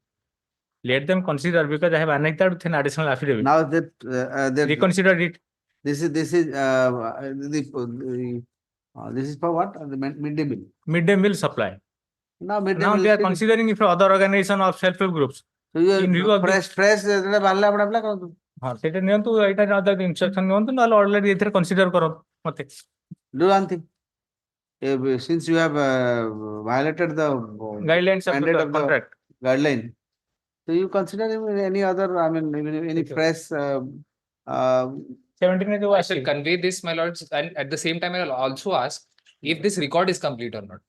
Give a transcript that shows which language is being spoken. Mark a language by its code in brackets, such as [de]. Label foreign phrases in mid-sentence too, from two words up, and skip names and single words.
[en] Let them consider because I have annexed that with an additional affidavit. Now that Reconsider it. this is this is for what? The midday meal. Midday meal supply. Now midday Now meal they are still- considering if other organization of self-help groups. So you in view of [or] fresh ଯେତେବେଳେ ବାହାରିଲା ଆପଣ apply କରନ୍ତୁ। ହଁ ସେଇଟା ନିଅନ୍ତୁ ଏଇଟା ଇନଷ୍ଟ୍ରକ୍ସନ ନିଅନ୍ତୁ ନହେଲେ ଅଲରେଡି ଏଥିରେ କନସିଡର କର ମତେ। [en] Do one thing. Since you have violated the Guidelines of mandate the of the contract. guideline, so you consider any other, I mean, any fresh 17 is I shall convey this, my lords, and at the same time, I will also ask if this record is complete or not.